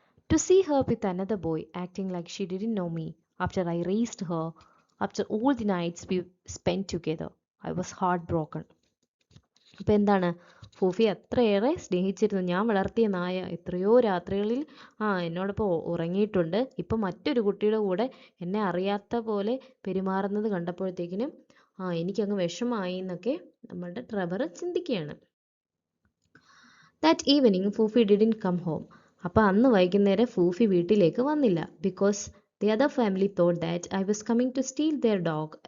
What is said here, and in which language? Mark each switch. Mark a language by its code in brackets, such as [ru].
[en] To see her with another boy acting like she didn't know me after I raised her, after all the nights we spent together, I was heartbroken. [ml] അപ്പം എന്താണ്, ഫൂഫി അത്രയേറെ സ്നേഹിച്ചിരുന്നു. ഞാൻ വളർത്തിയ നായ എത്രയോ രാത്രികളിൽ എന്നോടൊപ്പം ഉറങ്ങിയിട്ടുണ്ട്. ഇപ്പം മറ്റൊരു കുട്ടിയുടെ കൂടെ എന്നെ അറിയാത്ത പോലെ പെരുമാറുന്നത് കണ്ടപ്പോഴത്തേക്കിനും എനിക്കങ്ങ് വിഷമായി എന്നൊക്കെ നമ്മളുടെ ട്രെവർ ചിന്തിക്കുകയാണ്. [en] That evening Fufi didn't come home. [ml] അപ്പോൾ അന്ന് വൈകുന്നേരം ഫൂഫി വീട്ടിലേക്ക് വന്നില്ല. [en] Because the other family thought that I was coming to steal their dog.